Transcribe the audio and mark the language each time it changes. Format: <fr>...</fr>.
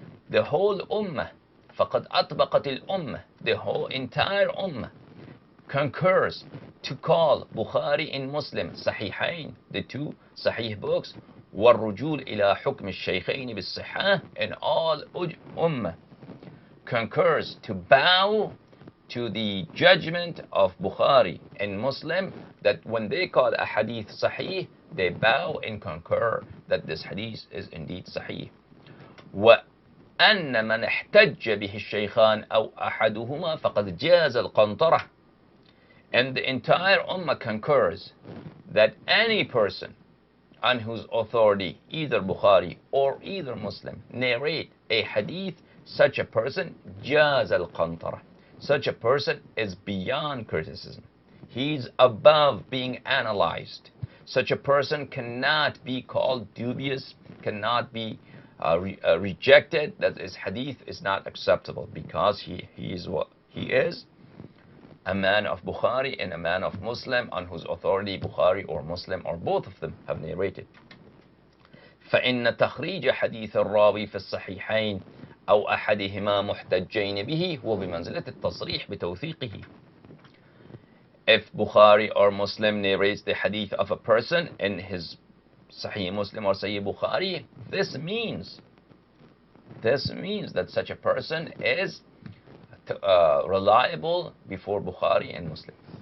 <en>The whole Ummah,</en> <ar>فقد أطبقت الأمة,</ar> <en>the whole entire Ummah concurs to call Bukhari and Muslim Sahihain, the two Sahih books,</en> <ar>والرجول إلى حكم الشيخين بالصحة,</ar> <en>and all Ummah concurs to bow to the judgment of Bukhari and Muslim, that when they call a hadith Sahih, they bow and concur that this hadith is indeed Sahih.</en> <ar>وأن من احتج به الشيخان أو أحدهما فقد جاز القنطرة.</ar> <en>And the entire Ummah concurs that any person on whose authority either Bukhari or either Muslim narrate a hadith, such a person jaz al-qantara, such a person is beyond criticism. He's above being analyzed. Such a person cannot be called dubious, cannot be rejected, that his hadith is not acceptable, because he is what he is, a man of Bukhari and a man of Muslim, on whose authority Bukhari or Muslim or both of them have narrated.</en> <ar>فإن تخريج حديث الراوي في الصحيحين أو أحدهما محتجين به هو بمنزلة التصريح بتوثيقه.</ar> <en>If Bukhari or Muslim narrates the hadith of a person in his Sahih Muslim or Sahih Bukhari, this means that such a person is reliable before Bukhari and Muslim.</en>